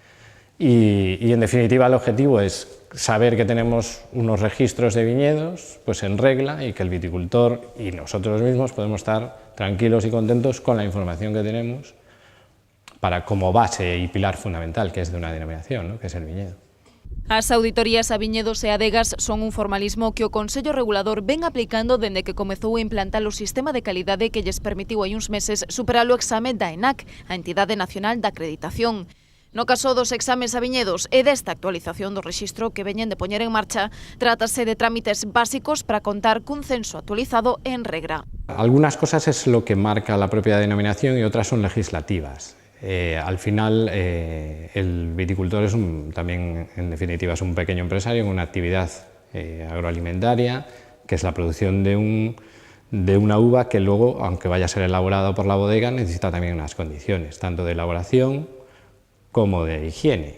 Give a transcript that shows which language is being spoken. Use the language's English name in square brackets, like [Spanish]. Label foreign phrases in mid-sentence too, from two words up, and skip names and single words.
[Spanish] Y en definitiva el objetivo es saber que tenemos unos registros de viñedos pues en regla y que el viticultor y nosotros mismos podemos estar tranquilos y contentos con la información que tenemos para como base y pilar fundamental que es de una denominación, ¿no? Que es el viñedo. [Galician] As auditorías a viñedos e adegas son un formalismo que o Consello Regulador ven aplicando dende que comezou a implantar o sistema de calidade que lles permitiu hai uns meses superar o exame da ENAC, a Entidade Nacional de Acreditación. No caso dos exames a viñedos e desta actualización do rexistro que veñen de poñer en marcha, trátase de trámites básicos para contar cun censo actualizado en regra. [Spanish] Algunas cosas es lo que marca la propia denominación y otras son legislativas. Al final, el viticultor es también, en definitiva, es un pequeño empresario en una actividad agroalimentaria, que es la producción de una uva que luego, aunque vaya a ser elaborada por la bodega, necesita también unas condiciones, tanto de elaboración como de higiene.